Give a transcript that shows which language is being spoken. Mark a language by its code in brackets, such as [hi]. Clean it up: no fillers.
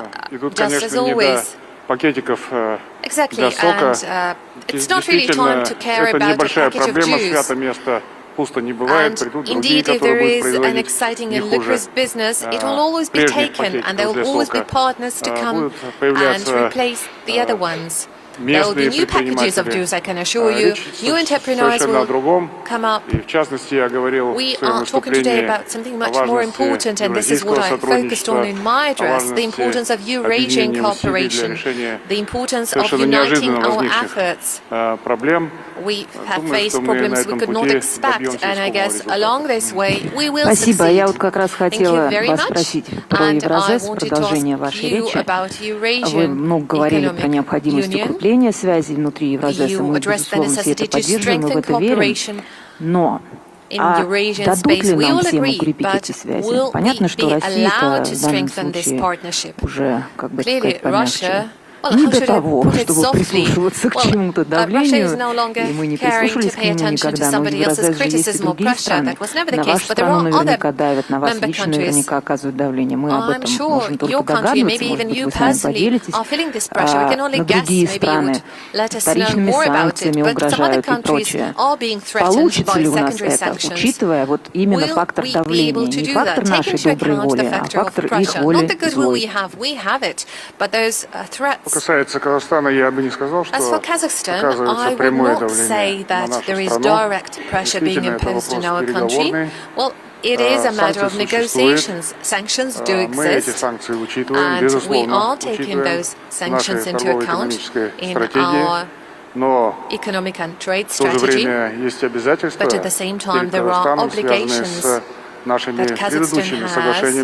[ru] И тут, конечно, не до пакетиков для сока. Действительно, это небольшая проблема, свято место [en] And indeed, if there is an exciting and lucrative business, it will always be taken, and there will always be partners to come and replace the other ones. There will be new packages of juice, I can assure you. New entrepreneurs will come up. We are talking today about something much more important, and this is what I focused on in my address, the importance of Eurasian cooperation, the importance of uniting our efforts. We have faced problems we could not expect, and I guess along this way we will succeed. [ru] Спасибо. Я вот как раз хотела вас [en] much. [ru] спросить про Евразес, продолжение вашей речи. Вы много говорили про необходимость укрепления связей внутри Евразеса. Мы, безусловно, все это поддерживаем, мы в это верим. Но дадут ли нам всем укрепить эти связи? Понятно, что Россия-то в данном случае уже, как бы сказать, помягче. Не до того, чтобы прислушиваться к чему-то давлению, и мы не прислушивались к нему никогда, но в Евразес есть и другие страны. На вашу страну наверняка давят, на вас лично наверняка оказывают давление. Мы об этом можем только догадываться, может быть, вы с нами поделитесь. Но другие страны вторичными санкциями угрожают и прочее. Получится ли у нас это, учитывая вот именно фактор давления, не фактор нашей доброй воли, а фактор их воли злой? Касается Казахстана, я бы не сказал, что оказывается прямое давление на нашу страну. Действительно, это вопрос переговорный. [en] It is a matter of negotiations. Sanctions do exist, and we are taking those sanctions into account in our economic and trade strategy. But at the same time, there are obligations that Kazakhstan has.